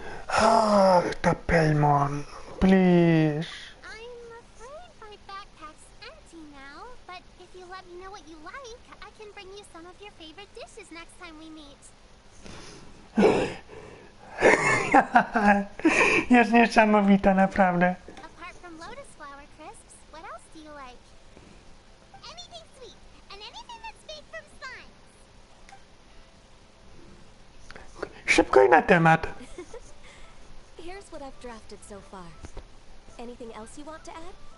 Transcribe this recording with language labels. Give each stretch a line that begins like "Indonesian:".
English: Ah, the Paimon, please. I'm afraid my backpack's empty now, but if you let me know what you like, I can bring you some of your favorite dishes next time we meet.
Polish: Jest niesamowita, naprawdę.
English: Apart from lotus flower crisps, what else do you like? Anything sweet, and anything that's made from slime.
Polish: Szybko i na temat.
English: Here's what I've drafted so far. Anything else you want to add?